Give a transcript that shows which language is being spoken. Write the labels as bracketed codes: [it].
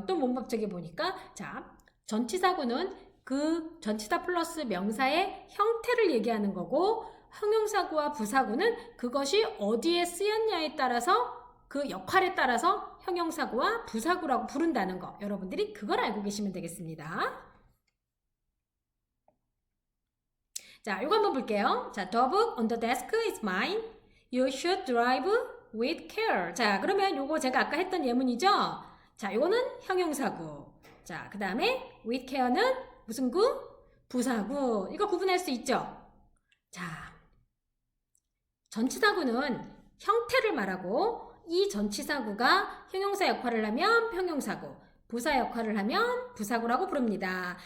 [ko] 어떤 문법책에 보니까 자, 전치사구는 그 전치사 플러스 명사의 형태를 얘기하는 거고 형용사구와 부사구는 그것이 어디에 쓰였냐에 따라서 그 역할에 따라서 형용사구와 부사구라고 부른다는 거 여러분들이 그걸 알고 계시면 되겠습니다. 자, 이거 한번 볼게요. [en] 자, the book on the desk is mine. You should drive with care. [ko] 자, 그러면 요거 제가 아까 했던 예문이죠? 자, 요거는 형용사구. 자, 그 다음에 [en] with care [ko] 는 무슨 구? 부사구. 이거 구분할 수 있죠? 자, 전치사구는 형태를 말하고 이 전치사구가 형용사 역할을 하면 형용사구, 부사 역할을 하면 부사구라고 부릅니다.